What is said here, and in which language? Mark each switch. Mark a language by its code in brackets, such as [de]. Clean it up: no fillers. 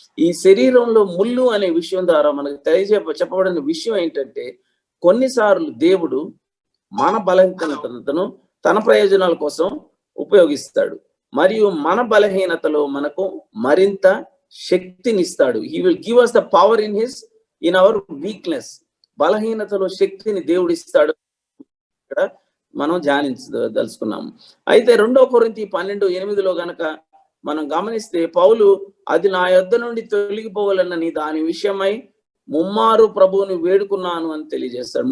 [te] ఈ శరీరంలో ముళ్ళు అనే విషయం ద్వారా మనకు చెప్పబడిన విషయం ఏంటంటే, కొన్నిసార్లు దేవుడు మన బలహీనతను తన ప్రయోజనాల కోసం ఉపయోగిస్తాడు మరియు మన బలహీనతలో మనకు మరింత శక్తినిస్తాడు. [en] He will give us the power in our weakness. [te] బలహీనతలో శక్తిని దేవుడు ఇస్తాడు ఇక్కడ మనం ధ్యానించదలుచుకున్నాము. అయితే 2 కొరింథీ 12:8 గనక మనం గమనిస్తే పౌలు, అది నా యొద్ద నుండి తొలగిపోవాలన్నని దాని విషయమై ముమ్మారు ప్రభువుని వేడుకున్నాను అని తెలియజేస్తాడు.